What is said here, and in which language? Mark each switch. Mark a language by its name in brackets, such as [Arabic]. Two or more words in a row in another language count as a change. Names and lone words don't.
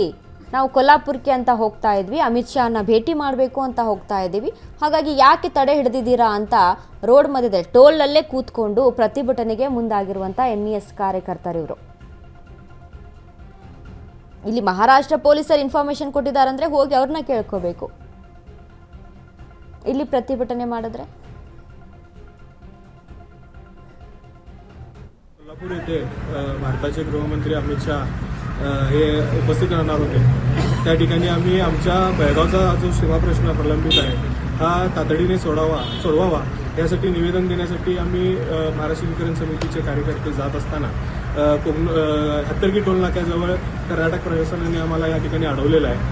[Kannada] ನಾವು ಕೊಲ್ಲಾಪುರಕ್ಕೆ ಅಂತ ಹೋಗ್ತಾ ಇದ್ವಿ, ಅಮಿತ್ ಶಾನ ಭೇಟಿ ಮಾಡಬೇಕು ಅಂತ ಹೋಗ್ತಾ ಇದ್ದೀವಿ, ಹಾಗಾಗಿ ಯಾಕೆ ತಡೆ ಹಿಡಿದಿದ್ದೀರಾ ಅಂತ ರೋಡ್ ಮಧ್ಯದಲ್ಲಿ ಟೋಲ್ನಲ್ಲೇ ಕೂತ್ಕೊಂಡು ಪ್ರತಿಭಟನೆಗೆ ಮುಂದಾಗಿರುವಂಥ ಎಂಇಎಸ್ ಕಾರ್ಯಕರ್ತರು ಇವರು. ಇಲ್ಲಿ ಮಹಾರಾಷ್ಟ್ರ ಪೊಲೀಸರು ಇನ್ಫಾರ್ಮೇಶನ್ ಕೊಟ್ಟಿದ್ದಾರಂದ್ರೆ ಹೋಗಿ ಅವ್ರನ್ನ ಕೇಳ್ಕೋಬೇಕು. ಇಲ್ಲಿ ಪ್ರತಿಭಟನೆ ಮಾಡಿದ್ರೆ [Marathi] कोल्हापूर येथे भारताचे गृहमंत्री अमित शाह हे उपस्थित राहणार होते. त्या ठिकाणी आम्ही आमच्या बेळगावचा जो सीमा प्रश्न प्रलंबित आहे हा तातडीने सोडवावा यासाठी निवेदन देण्यासाठी आम्ही महाराष्ट्र विकरण समितीचे कार्यकर्ते जात असताना हत्तरगी टोल नाक्याजवळ कर्नाटक प्रशासनाने आम्हाला या ठिकाणी अडवलेलं आहे.